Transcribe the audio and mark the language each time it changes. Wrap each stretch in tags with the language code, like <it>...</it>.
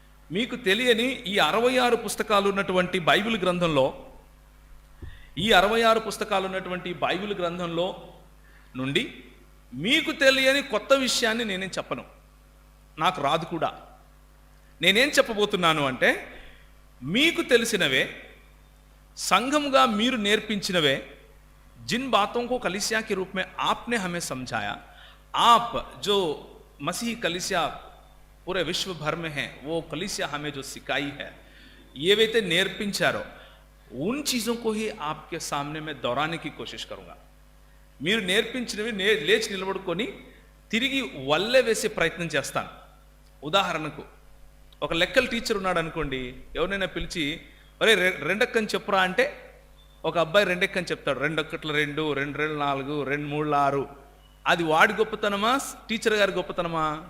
<te>మీకు తెలియని ఈ 66 పుస్తకాలు ఉన్నటువంటి బైబిల్ గ్రంథంలో, ఈ 66 పుస్తకాలు ఉన్నటువంటి బైబిల్ గ్రంథంలో నుండి మీకు తెలియని కొత్త విషయాన్ని నేనేం చెప్పను, నాకు రాదు కూడా. నేనేం చెప్పబోతున్నాను అంటే, మీకు తెలిసినవే, సంఘముగా మీరు నేర్పించినవే,</te> <hi>जिन बातों को कलीसिया के रूप में आपने हमें समझाया, आप जो मसीही कलीसिया पूरे विश्व भर में है, वो कलीसिया हमें जो सिखाई है,</hi> <te>ఏవైతే నేర్పించారో</te> <hi>उन चीज़ों को ही आपके सामने मैं दोहराने की कोशिश करूँगा.</hi> <te>మీరు నేర్పించినవి లేచి నిలబడుకొని తిరిగి వల్లె వేసే ప్రయత్నం చేస్తాను. ఉదాహరణకు, ఒక లెక్కల టీచర్ ఉన్నాడు అనుకోండి, ఎవరైనా పిలిచి ఒరే రెండెక్కని చెప్పురా అంటే ఒక అబ్బాయి రెండెక్కని చెప్తాడు. 2 1 2, 2 2 4, 2 3 6. అది వాడి గొప్పతనమా, టీచర్ గారి గొప్పతనమా?</te>